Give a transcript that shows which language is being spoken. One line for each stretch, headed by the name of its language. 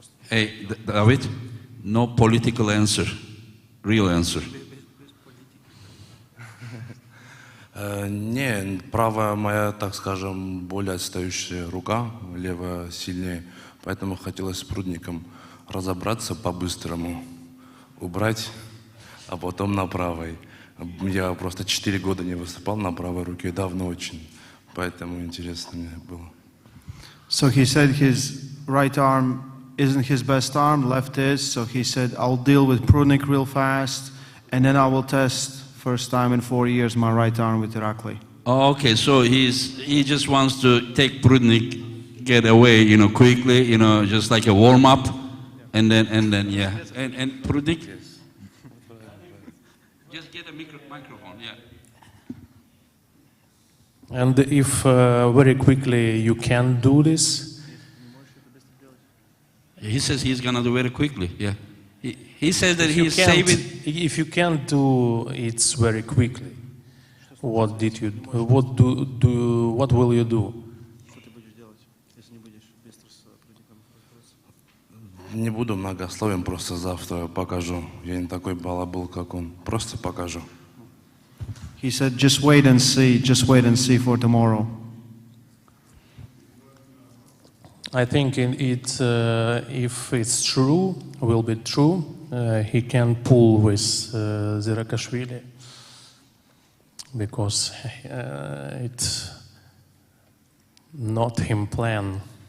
English: Hey, David, no political answer, real answer.
Russian: Не, правая моя, так скажем, более отстающая рука, левая сильнее. Поэтому хотелось с Прудником разобраться по-быстрому, убрать, а потом на правой. Я просто 4 года не выступал на правой руке, давно очень. Поэтому интересно мне было.
English: So he said his right arm isn't his best arm, left is. So he said, I'll deal with Prudnik real fast, and then I will test first time in 4 years my right arm with Irakli. Oh, okay, so he just wants to take Prudnik, get away, quickly, just like a warm up, and then yeah, and Prudnik. Just get a microphone, yeah. And if very quickly you can do this? He says he's gonna do very quickly, yeah. He says that he's saving. If you can't do it very quickly, what will you do?
Russian: Не буду многословен, просто завтра покажу. Я не такой балабол, как он. Просто покажу.
English: He said, just wait and see for tomorrow. I think if it's true, will be true, he can pull with Zirakashvili because it's not him plan.